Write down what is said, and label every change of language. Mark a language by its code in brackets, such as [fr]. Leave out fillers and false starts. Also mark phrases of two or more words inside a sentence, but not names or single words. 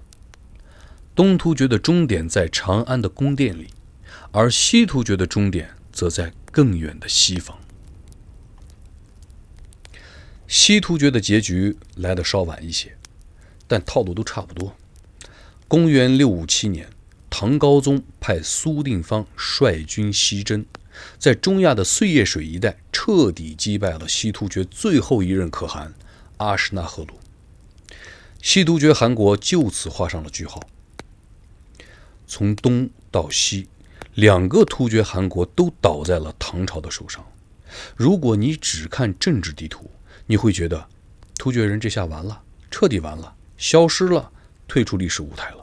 [zh] 東突厥的終點在長安的宮殿裡，而西突厥的終點則在更遠的西方。西突厥的結局來得稍晚一些，但套路都差不多。公元657年，唐高宗派蘇定方率軍西征，在中亞的碎葉水一帶徹底擊敗了西突厥最後一任可汗阿史那赫魯。西突厥汗國就此畫上了句號。從東到西，兩個突厥汗國都倒在了唐朝的手上。如果你只看政治地圖，你会覺得突厥人這下完了，徹底完了，消失了，退出歷史舞台了。